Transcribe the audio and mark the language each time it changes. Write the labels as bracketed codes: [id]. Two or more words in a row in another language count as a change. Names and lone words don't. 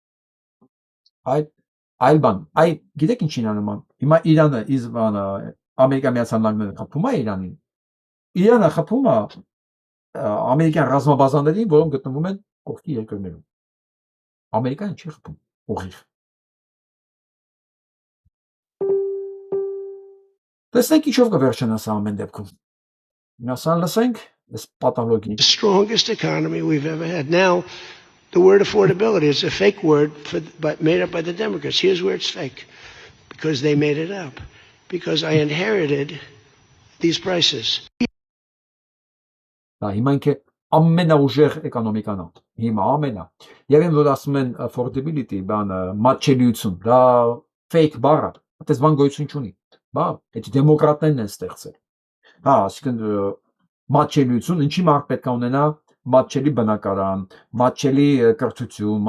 [hy] Այլ բան, գիտեք ինչին է նման։ Հիմա Իրանը, Ամերիկայի Միացյալ Նահանգները խփում է Իրանին։ Իրանը խփում է ամերիկյան ռազմաբազաներին, որոնք գտնվում են կողքի երկրներում։ Ամերիկան չի խփում, ուղիղ։ Տեսնենք ինչով կվերջանաս ամեն դեպքում։ Նասան լսենք, այս պաթոլոգի։ [en] The strongest economy we've ever had. Now, the word affordability is a fake word but made up by the Democrats. Here's where it's fake. because they made it up, because I inherited these prices. [hy] Դա հիմա ինքը ամենաուժեղ էկոնոմիկան է։ Հիմա ամենա։ Եվ են որ ասում են affordability, բանը մատչելիություն, դա fake բառ է, այդպես բան գոյություն չունի։ Բա, այդ դեմոկրատներն են ստեղծել։ Հա, այսինքն մատչելիություն, ինչի մարդ պետք է ունենա մատչելի բնակարան, մատչելի կրթություն,